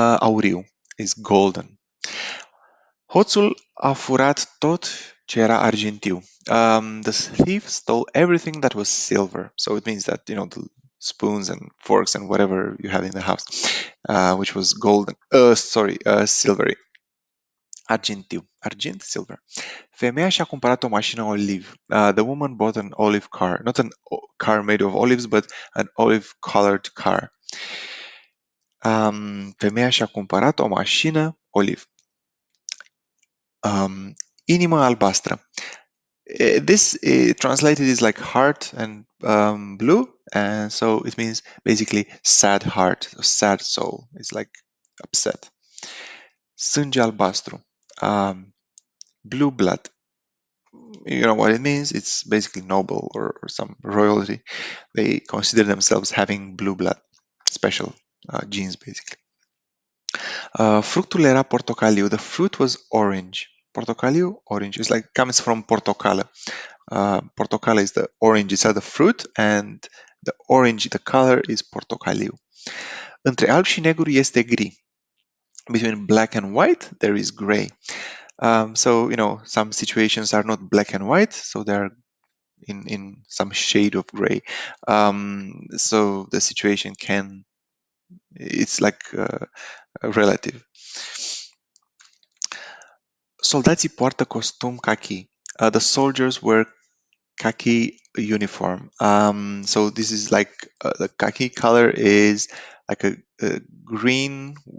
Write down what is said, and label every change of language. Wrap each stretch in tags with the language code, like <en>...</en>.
<ro>Auriu</ro> <en>is golden.</en> <ro>Hoțul a furat tot ce era argintiu.</ro> <en>The thief stole everything that was silver. So it means that the spoons and forks and whatever you have in the house, which was golden. Silvery. Argintiu. Argint, silver.</en> <ro>Femeia și-a cumpărat o mașină olive.</ro> <en>The woman bought an olive car. Not car made of olives, but an olive-colored car.</en> <ro>Femeia și-a cumpărat o mașină olive. Inimă albastră.</ro> <en>This translated is like heart and blue, and so it means basically sad heart, sad soul. It's like upset.</en> <ro>Sânge albastru.</ro> <en>Blue blood. You know what it means? It's basically noble or some royalty. They consider themselves having blue blood, special genes basically.</en> <ro>Fructul era portocaliu.</ro> <en>The fruit was orange. Portocaliu, orange. It's like comes from portocală. Portocală is the orange. It's the fruit, and the orange, the color is portocaliu.</en> <ro>Între alb și negru este gri.</ro> <en>Between black and white, there is gray. So some situations are not black and white, so they're in some shade of gray. So the situation it's like relative.</en> <ro>Soldații poartă costum khaki.</ro> <en>The soldiers wear khaki uniform. So this is like the khaki color is like a green.</en>